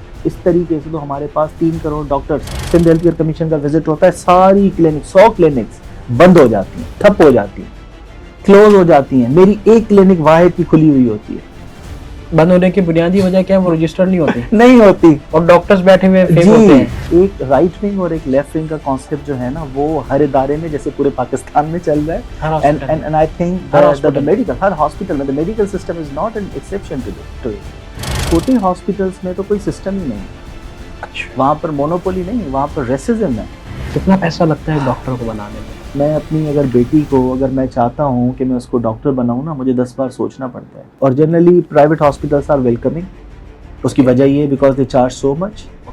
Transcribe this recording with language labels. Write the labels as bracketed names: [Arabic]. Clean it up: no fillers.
[Urdu] تو اس طریقے سے تو ہمارے پاس 3 crore doctors, Sindh health care commission کا وزٹ ہوتا ہے, ساری کلینک 100 کلینکس بند ہو جاتی ہیں, ٹھپ ہو جاتی ہیں, کلوز ہو جاتی ہیں. میری ایک کلینک واحد کی کھلی ہوئی ہوتی ہے. بند ہونے کی بنیادی وجہ کیا ہے؟ وہ رجسٹر نہیں ہوتی. نہیں ہوتی, اور ڈاکٹرز بیٹھے ہوئے فیک ہوتے ہیں. ایک رائٹ ونگ اور ایک لیفٹ ونگ کا کانسیپٹ جو ہے نا, وہ ہر ادارے میں جیسے پورے پاکستان میں چل رہا ہے. [English] And I think the medical, [Urdu] Hare hospital میں [English] the medical system is not an exception to it. [Urdu] چھوٹے ہاسپٹلس میں تو کوئی سسٹم ہی نہیں, وہاں پر مونوپولی نہیں, وہاں پر ریسزم ہے. کتنا پیسہ لگتا ہے ڈاکٹر کو بنانے میں؟ میں اپنی اگر بیٹی کو, اگر میں چاہتا ہوں کہ میں اس کو ڈاکٹر بناؤں نا, مجھے 10 بار سوچنا پڑتا ہے. [English] اور generally private hospitals are welcoming. [Urdu] اس کی وجہ یہ ہے [English] Because they charge so much.